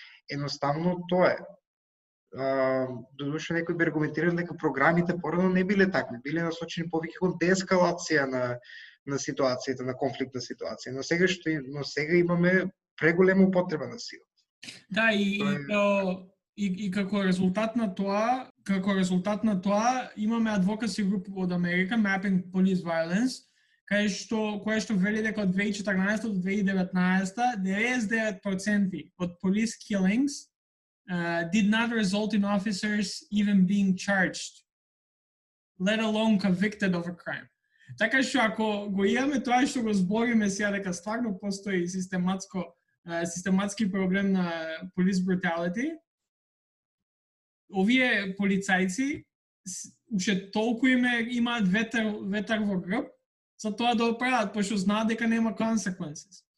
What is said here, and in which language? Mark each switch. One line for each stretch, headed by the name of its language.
Macedonian: Едноставно тоа е. Додуше некои би аргументирали дека програмите порано не биле такви, биле насочени повеќе кон деескалација на ситуацијата, на конфликтна ситуација. Но сега имаме преголема употреба на сила. Да, и како резултат на тоа имаме адвокаси група од Америка, Mapping Police Violence, кај што вели дека од 2014 до 2019 99% од
English: police killings did not result in officers even being charged, let alone convicted of a crime.
Macedonian: Така што ако го имаме тоа што го збориме сега дека стварно постои систематски проблем на
English: police brutality,
Macedonian: овие полицајци уште толку имаат ветар во грб за тоа да оправат, пошто знаат дека нема consequences.